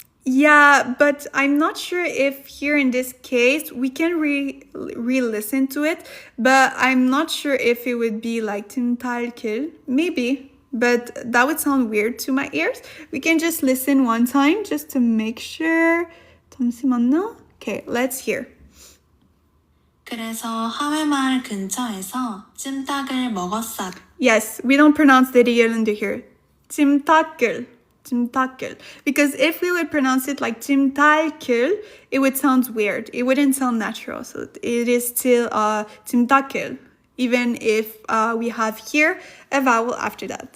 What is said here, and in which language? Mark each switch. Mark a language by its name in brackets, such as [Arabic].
[English] Yeah, but I'm not sure if here in this case we can re-listen to it, but I'm not sure if it would be like 찜달길. Maybe. But that would sound weird to my ears. We can just listen one time just to make sure. [Korean] 잠시만요. [English] Okay, let's hear. [Korean] 그래서 하회마을 근처에서 찜닭을 먹었어. [English] Yes, we don't pronounce the 리을 under here. [Korean] 찜닭을. [English] Because if we would pronounce it like 찜닭을, it would sound weird. It wouldn't sound natural. So it is still 찜닭을. Even if we have here a vowel after that.